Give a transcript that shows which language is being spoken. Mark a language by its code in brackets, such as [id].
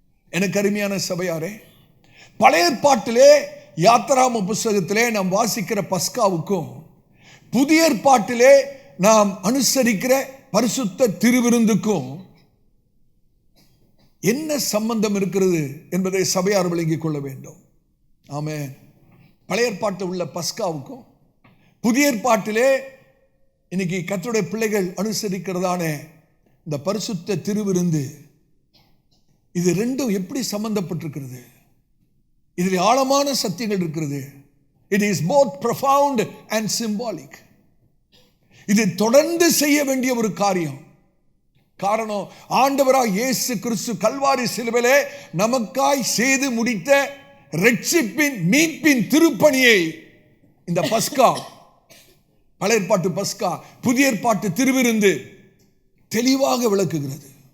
[ta] எனக்கு அருமையான சபையாரே, பழைய ஏற்பாட்டிலே யாத்திராம புஸ்தகத்திலே நாம் வாசிக்கிற பஸ்காவுக்கும் புதிய ஏற்பாட்டிலே நாம் அனுசரிக்கிற பரிசுத்த திருவிருந்துக்கும் என்ன சம்பந்தம் இருக்கிறது என்பதை சபையார் விளங்கிக் கொள்ள வேண்டும். ஆமென். பழைய ஏற்பாட்டில் உள்ள பஸ்காவுக்கும் புதிய ஏற்பாட்டிலே இன்னைக்கு கர்த்தருடைய பிள்ளைகள் அனுசரிக்கிறதான இந்த பரிசுத்த திருவிருந்து, இது ரெண்டும் எப்படி சம்பந்தப்பட்டிருக்கிறது? இதில் ஆழமான சத்தியங்கள் இருக்கிறது. [en] It is both profound and symbolic. [ta] இது தொடர்ந்து செய்ய வேண்டிய ஒரு காரியம். காரணம், ஆண்டவராய் இயேசு கிறிஸ்து கல்வாரி சிலுவையிலே நமக்காய் செய்து முடித்த இரட்சிப்பின் மீட்பின் திருப்பணியை இந்த பஸ்கா, பழைய ஏற்பாட்டு பஸ்கா, புதிய ஏற்பாட்டு திருவிருந்து தெளிவாக விளக்குகிறது.